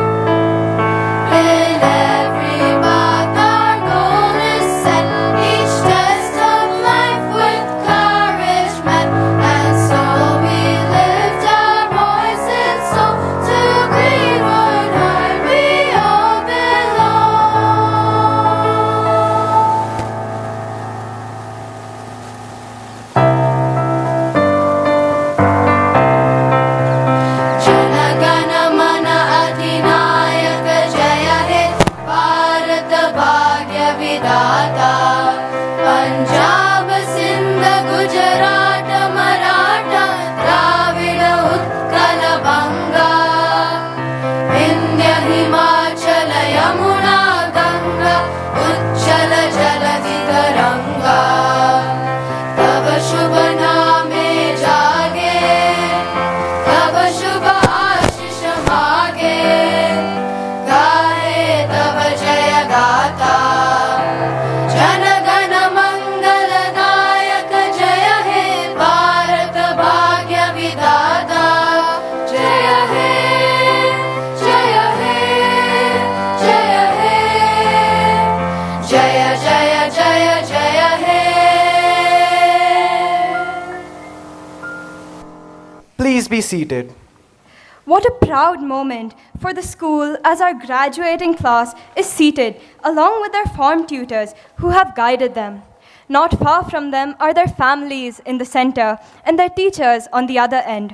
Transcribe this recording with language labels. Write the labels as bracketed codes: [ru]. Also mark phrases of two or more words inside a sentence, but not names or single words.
[en] In every path our goal is set, each test of life with courage met, and so we lift our voices so to Greenwood High we all belong. [bn] জনগণ মন অধিনায়ক জয় হে, ভারত ভাগ্য বিধাতা. Punjab, Sindh, Gujarat, Maratha, Dravida, Utkala, Banga, Vindhya, Himachala, Yamuna, Ganga, Uchchala, Jaladi, Taranga. তব শুভ নামে জাগে, তব শুভ আশিস মাগে, গাহে তব জয় গাথা। জন গণ মঙ্গলদায়ক জয় হে, ভারত ভাগ্য বিধাতা। জয় হে, জয় হে, জয় হে, জয় জয় জয় জয় হে। [en] Please be seated. What a proud moment for the school as our graduating class is seated along with their form tutors who have guided them. Not far from them are their families in the center and their teachers on the other end.